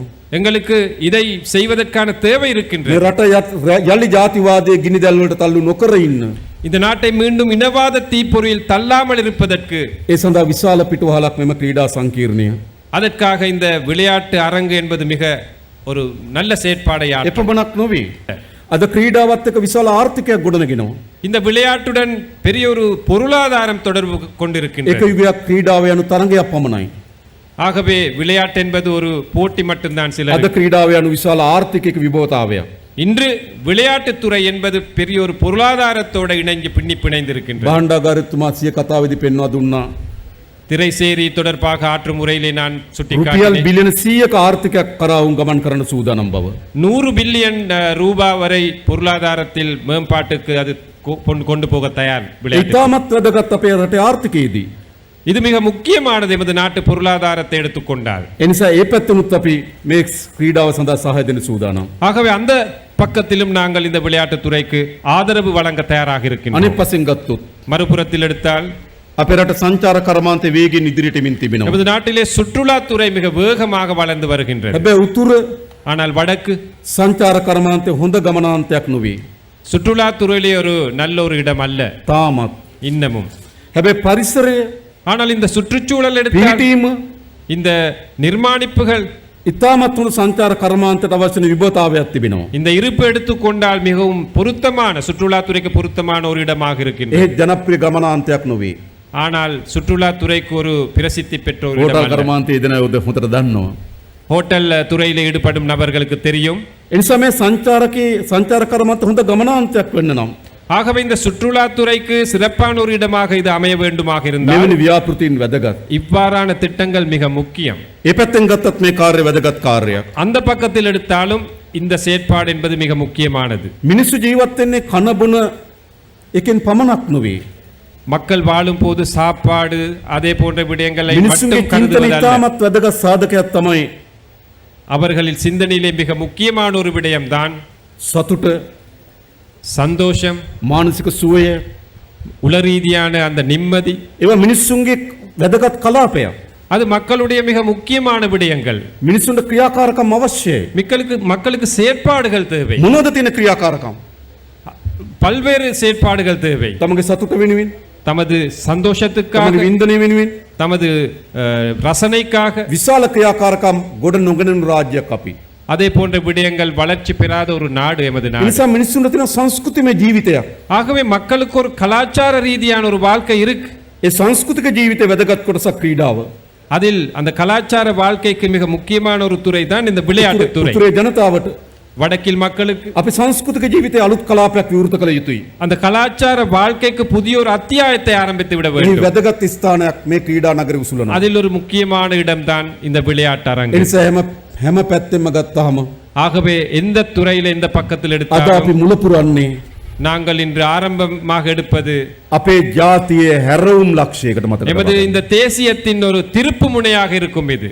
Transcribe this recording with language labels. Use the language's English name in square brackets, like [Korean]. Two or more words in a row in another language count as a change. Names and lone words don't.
[Tamil] எங்களுக்கு இதை செய்வதற்கான தேவை [Sinhala] මේ [Tamil] இருக்கின்றது. [Sinhala] රට යලි ජාතිවාදයේ ගිනි දැල් වලට තල්ලු නොකර ඉන්න. [Tamil] இந்த நாட்டை மீண்டும் இனவாத தீப்பொறியில் தள்ளாமல் இருப்பதற்கு [Sinhala] ඒ සඳහා විශාල පිටුවහලක් මෙම ක්‍රීඩා සංකීර්ණය. [Tamil] அதற்காக இந்த விளையாட்டு அரங்கு என்பது மிக ஒரு நல்ல செயற்பாடை ஆற்றும். [Sinhala] එපමණක් නොවේ. අද ක්‍රීඩාවත් එක්ක විශාල ආර්ථිකයක් ගොඩනගෙනවා. [Tamil] இந்த விளையாட்டுடன் பெரிய ஒரு பொருளாதாரம் தொடர்பு [Sinhala] එක [Tamil] கொண்டிருக்கின்றது. [Sinhala] යුගයක් ක්‍රීඩාව යනු තරඟයක් පමණයි. [Tamil] ஆகவே விளையாட்டு என்பது ஒரு போட்டி மட்டும்தான். [Sinhala] අද [Tamil] சிலர் [Sinhala] ක්‍රීඩාව යනු විශාල ආර්ථිකයක විභවතාවයක්. [Tamil] இன்று விளையாட்டுத்துறை என்பது பெரிய ஒரு பொருளாதாரத்தோட இணைஞ்சு பிணைந்திருக்கின்றது. [Sinhala] බාණ්ඩාගාරතුමා සිය කතාවේදී පෙන්වා දුන්නා. [Tamil] திரைசேரி தொடர்பாக ஆற்றும் முறையிலே நான் [Sinhala] රුපියල් [Tamil] சுட்டிக்காட்டினேன். [Sinhala] බිලියන 100ක ආර්ථිකයක් කරා උන් ගමන් කරන්න සූදානම් බව. [Tamil] 100 பில்லியன் ரூபாய் வரை பொருளாதாரத்தில் மேம்பாட்டுக்கு அது கொண்டு போக தயார் விளையாட்டு. [Sinhala] ඉතාමත් වැදගත් අපේ රටේ ආර්ථිකයේදී. [Tamil] இது மிக முக்கியமானது எமது நாட்டு பொருளாதாரத்தை எடுத்துக்கொண்டால். [Sinhala] ඒ නිසා ඒ පැත්තෙනුත් අපි මේ ක්‍රීඩාව සඳහා සහාය දෙන්න සූදානම්. [Tamil] ஆகவே அந்த பக்கத்திலும் நாங்கள் இந்த விளையாட்டுத் துறைக்கு ஆதரவு வழங்க தயாராக இருக்கின்றோம். [Sinhala] අනිත් පස්සෙන් ගත්තොත් [Tamil] மறுபுறத்தில் எடுத்தால் [Sinhala] අපේ රට සංචාර කර්මාන්තේ වේගයෙන් ඉදිරියට එමින් තිබෙනවා. [Tamil] நமது நாட்டிலே சுற்றுலாத்துறை மிக வேகமாக வளர்ந்து வருகின்றது. [Sinhala] හැබැයි උතුර [Tamil] ஆனால் வடக்கு [Sinhala] සංචාර කර්මාන්තේ හොඳ ගමනාන්තයක් නොවේ. [Tamil] சுற்றுலாத்துறையிலே ஒரு நல்ல ஒரு இடம் அல்ல [Sinhala] තාමත්. [Tamil] இன்னமும். [Sinhala] හැබැයි පරිසරය [Tamil] ஆனால் இந்த சுற்றுச்சூழல் எடுத்தால் [Sinhala] පිහිටීම [Tamil] இந்த நிர்மாணிப்புகள் [Sinhala] ඉතාමත් වුණු සංචාර කර්මාන්තයට අවශ්‍ය විභවතාවයක් තිබෙනවා. [Tamil] இந்த இருப்பு எடுத்துக்கொண்டால் மிகவும் பொருத்தமான சுற்றுலாத்துறைக்கு பொருத்தமான ஒரு இடமாக இருக்கின்றது. [Sinhala] ඒ ජනප්‍රිය ගමනාන්තයක් නොවේ. [Tamil] ஆனால் சுற்றுலாத்துறைக்கு ஒரு பிரசித்தி பெற்ற ஒரு இடம் [Sinhala] හෝටල් [Tamil] அல்ல. [Sinhala] කර්මාන්තයේ දෙන උද හොඳට දන්නවා. [Tamil] ஹோட்டல் துறையில் ஈடுபடும் நபர்களுக்கு தெரியும். [Sinhala] ඒ නිසා මේ සංචාර කර්මාන්ත හොඳ ගමනාන්තයක් වෙන්න නම් [Tamil] ஆகவே இந்த சுற்றுலாத்துறைக்கு சிறப்பான ஒரு இடமாக இது அமைய வேண்டுமாக இருந்தால் [Sinhala] මෙවැනි ව්‍යාපෘතීන් වැදගත්. [Tamil] இவ்வாறான திட்டங்கள் மிக முக்கியம். [Sinhala] ඒ පැත්තෙන් ගත්තත් මේ කාර්ය වැදගත් කාර්යයක්. [Tamil] அந்த பக்கத்தில் எடுத்தாலும் இந்த செயற்பாடு என்பது மிக முக்கியமானது. [Sinhala] මිනිස්සු ජීවත් වෙන්නේ කන බොන එකෙන් පමණක් නොවේ. [Tamil] மக்கள் வாழும் போது சாப்பாடு அதே போன்ற விடயங்களை [Sinhala] මිනිස්සුන්ගේ [Tamil] மட்டும் [Sinhala] චින්තන [Tamil] கருதுவதல்ல. [Sinhala] ඉතාමත් වැදගත් සාධකයක් තමයි [Tamil] அவர்களின் சிந்தனையிலே மிக முக்கியமான ஒரு விடயம்தான் [Sinhala] සතුට, [Tamil] சந்தோஷம், [Sinhala] මානසික සුවය. [Tamil] உளரீதியான அந்த நிம்மதி. [Sinhala] ඒවා මිනිස්සුන්ගේ වැදගත් කලාපයක්. [Tamil] அது மக்களுடைய மிக முக்கியமான விடயங்கள். [Sinhala] මිනිස්සුන්ට ක්‍රියාකාරකම් අවශ්‍යයි. [Tamil] மக்களுக்கு செயற்பாடுகள் தேவை. [Sinhala] මොනවද තියෙන ක්‍රියාකාරකම්? [Tamil] பல்வேறு செயற்பாடுகள் தேவை. [Sinhala] තමගේ සතුට වෙනුවෙන්, [Tamil] தமது சந்தோஷத்துக்காக, [Sinhala] තමගේ වින්දනය වෙනුවෙන් [Tamil] தமது ரசனைக்காக, [Sinhala] විශාල ක්‍රියාකාරකම් ගොඩ නොගැනෙන රාජ්‍යයක් අපි. [Tamil] அதே போன்ற விடயங்கள் வளர்ச்சி பெறாத ஒரு நாடு எமது [Sinhala] ඒ [Tamil] நாடு. [Sinhala] නිසා මිනිස්සුන්ට තියෙන සංස්කෘතිමය ජීවිතයක්. [Tamil] ஆகவே மக்களுக்கு ஒரு கலாச்சார ரீதியான ஒரு வாழ்க்கை இருக்கு. [Sinhala] ඒ සංස්කෘතික ජීවිතේ වැදගත් කොටසක් ක්‍රීඩාව. [Tamil] அதில் அந்த கலாச்சார வாழ்க்கைக்கு மிக முக்கியமான ஒரு துறை தான் இந்த விளையாட்டுத் துறை. [Sinhala] උතුරේ ජනතාවට [Tamil] வடக்கில் மக்களுக்கு [Sinhala] අපි සංස්කෘතික ජීවිතයේ අලුත් කලාපයක් විවෘත කළ යුතුයි. [Tamil] அந்த கலாச்சார வாழ்க்கைக்கு புதிய ஒரு அத்தியாயத்தை ஆரம்பித்து விட [Sinhala] මේ [Tamil] வேண்டும். [Sinhala] වැදගත් ස්ථානයක් මේ ක්‍රීඩා නගරේ උසුලනවා. [Tamil] அதில் ஒரு முக்கியமான இடம்தான் இந்த விளையாட்டு [Sinhala] ඒ [Tamil] அரங்கு. [Sinhala] නිසා හැම පැත්තෙම ගත්තාම [Tamil] ஆகவே எந்த துறையில எந்த பக்கத்தில் [Sinhala] අද [Tamil] எடுத்தாலும் [Sinhala] අපි මුල පුරන්නේ [Tamil] நாங்கள் இன்று ஆரம்பமாக எடுப்பது [Sinhala] අපේ ජාතියේ හැරවුම් ලක්ෂයකට මතක [Tamil] எமது [Sinhala] තබා. [Tamil] இந்த தேசியத்தின் ஒரு திருப்பு முனையாக இருக்கும் இது.